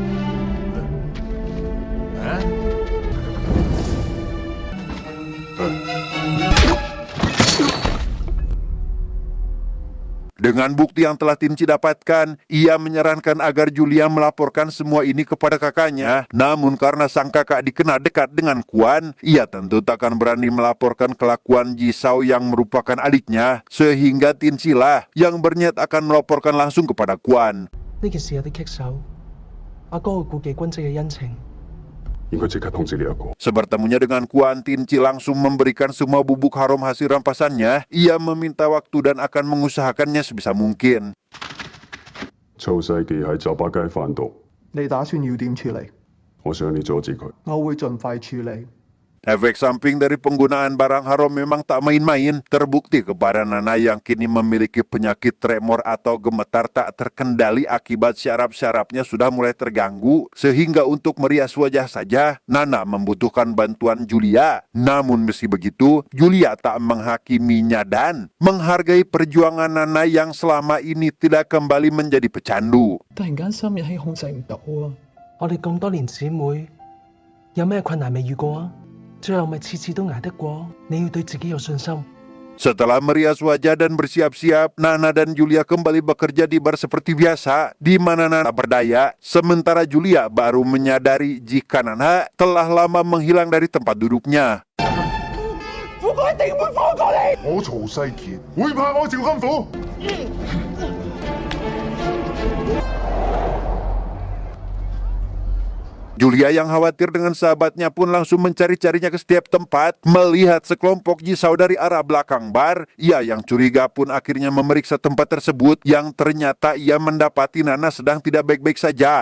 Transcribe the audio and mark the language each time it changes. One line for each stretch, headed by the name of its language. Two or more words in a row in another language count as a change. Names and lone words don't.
Indonesian: Dengan bukti yang telah Tinci dapatkan, ia menyarankan agar Julia melaporkan semua ini kepada kakaknya. Namun karena sang kakak dikenal dekat dengan Quan, ia tentu takkan berani melaporkan kelakuan Jisao yang merupakan adiknya. Sehingga Tinci lah yang berniat akan melaporkan langsung kepada Quan.
Cantonese: 呢件事有啲棘手，阿哥會顧忌君姐嘅恩情。應該即刻通知呢一個。
Indonesian: Sebertemunya dengan Quan, Tinci langsung memberikan semua bubuk haram hasil rampasannya. Ia meminta waktu dan akan mengusahakannya sebisa mungkin.
Cantonese: 曹世傑喺酒吧街販毒，你打算要點處理？我想你阻止佢。我會盡快處理。
Indonesian: Efek samping dari penggunaan barang haram memang tak main-main. Terbukti kepada Nana yang kini memiliki penyakit tremor atau gemetar tak terkendali akibat syaraf-syarafnya sudah mulai terganggu. Sehingga untuk merias wajah saja, Nana membutuhkan bantuan Julia. Namun meski begitu, Julia tak menghakiminya dan menghargai perjuangan Nana yang selama ini tidak kembali menjadi pecandu.
Cantonese: 突然間心日氣控制唔到啊！我哋咁多年姊妹，有咩困難未遇過啊？最後咪次次都捱得過。你要對自己有信心。
Indonesian: Setelah merias wajah dan bersiap-siap, Nana dan Julia kembali bekerja di bar seperti biasa, di mana Nana berdaya, sementara Julia baru menyadari jika Nana telah lama menghilang dari tempat duduknya.
Cantonese: 我曹世傑會怕我趙金虎？
Indonesian: Julia yang khawatir dengan sahabatnya pun langsung mencari-carinya ke setiap tempat. Melihat sekelompok jisau dari arah belakang bar, ia yang curiga pun akhirnya memeriksa tempat tersebut yang ternyata ia mendapati Nana sedang tidak baik-baik saja.